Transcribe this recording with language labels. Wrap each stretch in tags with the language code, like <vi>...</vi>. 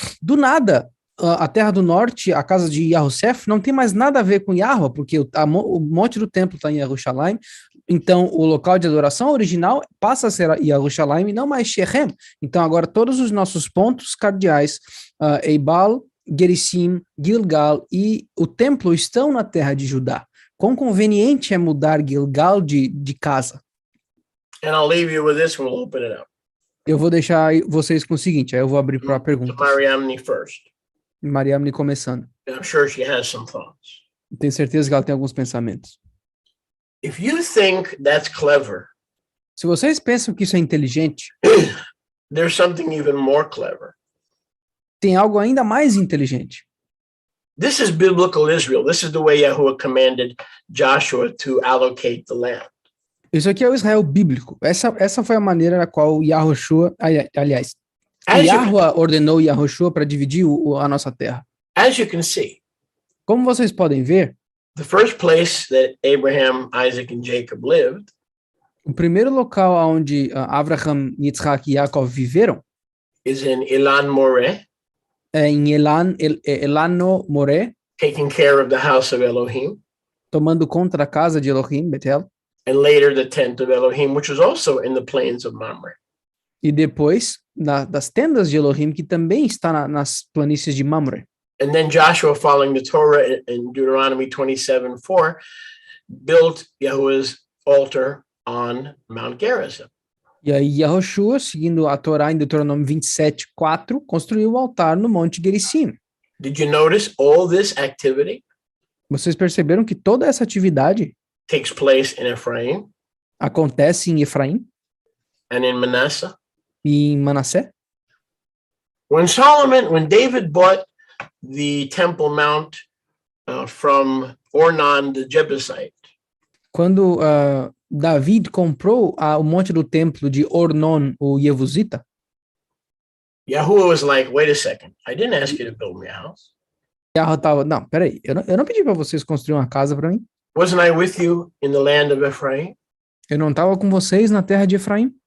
<pt>Do nada, a terra do norte, a casa de Yahussef, não tem mais nada a ver com Yahweh, porque o monte do templo está em Yerushalayim, então o local de adoração original passa a ser Yerushalayim e não mais Shechem. Então agora todos os nossos pontos cardeais, Ebal, Gerizim, Gilgal e o templo estão na terra de Judá. Quão conveniente é mudar Gilgal de casa?</pt> <en>And I'll leave you with this and we'll open it up.</en> <pt>Eu vou deixar vocês com o seguinte, aí eu vou abrir para a pergunta.</pt> <en>To Mariamne first.</en> <pt>Mariamne começando.</pt> <en>I'm sure she has some thoughts.</en> <pt>Tenho certeza que ela tem alguns pensamentos.</pt> <en>If you think that's clever,</en> <pt>Se vocês pensam que isso é inteligente,</pt> <en>there's something even more clever.</en> <pt>tem algo ainda mais inteligente.</pt> <en>This is biblical Israel. This is the way Yahuwah commanded Joshua to allocate the land.</en> <pt>Isso aqui é o Israel bíblico. Essa foi a maneira na qual Yahushua, aliás, Yahuwah ordenou Yahushua para dividir a nossa terra.</pt> <en>As you can see,</en> <pt>como vocês podem ver,</pt> <en>the first place that Abraham, Isaac, and Jacob lived,</en> <pt>o primeiro local onde Abraham, Yitzhak e Yaakov viveram,</pt> <en>is in Elan Moreh,</en> <pt>é em Elano Moreh,</pt> <en>taking care of the house of Elohim,</en> <pt>tomando conta da casa de Elohim, Betel,</pt> <en>and later the tent of Elohim, which was also in the plains of Mamre.</en> <pt>E depois das tendas de Elohim, que também está nas planícies de Mamre.</pt> <en>And then Joshua, following the Torah in Deuteronomy 27:4, built Yahuwah's altar on Mount Gerizim.</en> <pt>E aí Yahushua, seguindo a Torá em Deuteronômio 27:4, construiu o altar no Monte Gerizim.</pt> <en>Did you notice all this activity?</en> <pt>Vocês perceberam que toda essa atividade</pt> <en>takes place in Ephraim,</en> <pt>acontece em Efraim</pt> <en>and in Manasseh?</en> <pt>E em Manassé?</pt> <en>When David bought the Temple Mount from Ornan the Jebusite,</en> <pt>quando David comprou o monte do templo de Ornon, o Jebusita,</pt> <en>Yahuwah was like, wait a second, I didn't ask you to build me a house.</en> <pt>Yahuwah tava, não, peraí, eu não pedi para vocês construir uma casa para mim.</pt> <en>Wasn't I with you in the land of Ephraim?</en> <pt>Eu não estava com vocês na terra de Efraim?</pt>